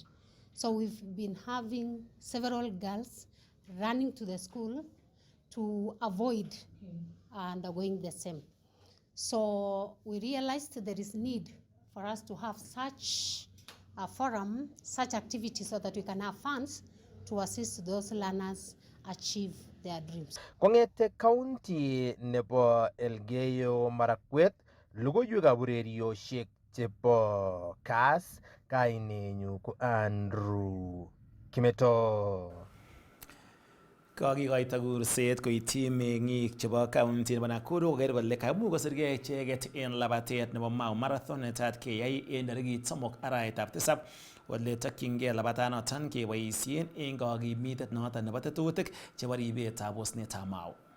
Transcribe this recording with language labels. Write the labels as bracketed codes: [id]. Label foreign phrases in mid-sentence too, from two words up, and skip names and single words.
[en] So we've been having several girls running to the school to avoid undergoing the same. So we realized there is need for us to have such a forum, such activities, so that we can have funds to assist those learners achieve their dreams. [kln] Kongete county nebo Elgeyo Marakwet, logoiwekab urerioshek chebo Kass, kainenyu ko Andrew Kimeto. Kakikoito kurset koityi meng'ik chebo county nebo Nakuru koker kole kaimuch kosirgei icheket en labatet nebo Mau Marathon netat keyai en tarikit 3 arawetab 7 ole tokyingei labatanoton keboisien en kakimitet noton nebo tetutik chebo ribetab osnetab Mau.